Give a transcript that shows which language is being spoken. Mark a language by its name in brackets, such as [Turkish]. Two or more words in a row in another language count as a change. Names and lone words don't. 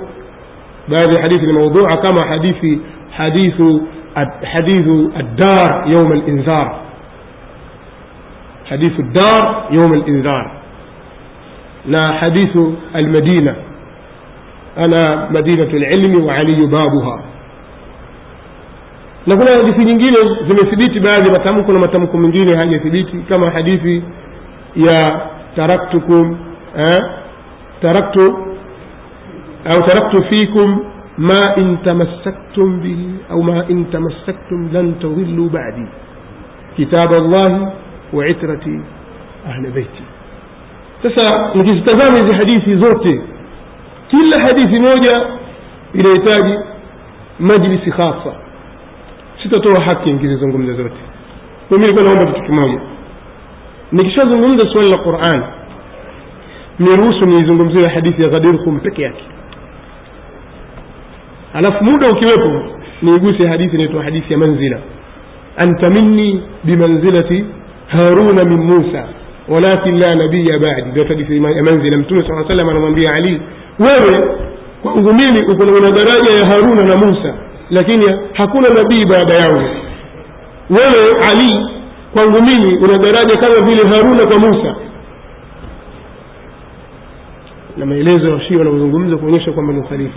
[Swahili] baadhi ya hadithi ni maudhu' kama [Arabic] حديث الدار يوم الإنذار, حديث الدار يوم الإنذار, [Swahili] na [Arabic] حديث المدينة أنا مدينة العلم وعلي بابها. [Swahili] na kuna hadithi nyingine zimethibiti baadhi ya matamko na matamko mengine hayathibiti, kama hadithi ya [Arabic] تركت فيكم ما إن تمسكتم به أو ما إن تمسكتم لن تضلوا بعدي كتاب الله وعترتي أهل بيتي. [Swahili] Sasa nikizitazama hizi hadithi zote, kila hadithi moja inahitaji majlisi khasa, sitatoa haki nikizungumza zote. Mimi nilikuwa naomba kitu kimoja, nikishazungumza swali la Qur'an niruhusu nizungumzie hadithi ya Ghadirkum peke yake, alafu muda ukiwepo niiguse hadithi inaitwa hadithi ya manzila, [Arabic] أنت مني بمنزلة هارون من موسى ولكن لا نبي بعدي. [Swahili] Ndio hadithi ya manzila. Mtume [Arabic] صلى الله عليه وسلم [Swahili] anamwambia Ali, wewe kwangu mimi uko na daraja ya Haruna na Musa, lakini hakuna nabii baada yangu. Wewe Ali kwangu mimi una daraja kama vile Haruna kwa Musa. Na maelezo ya Shia wanazungumza kuonyesha kwamba ni khalifa.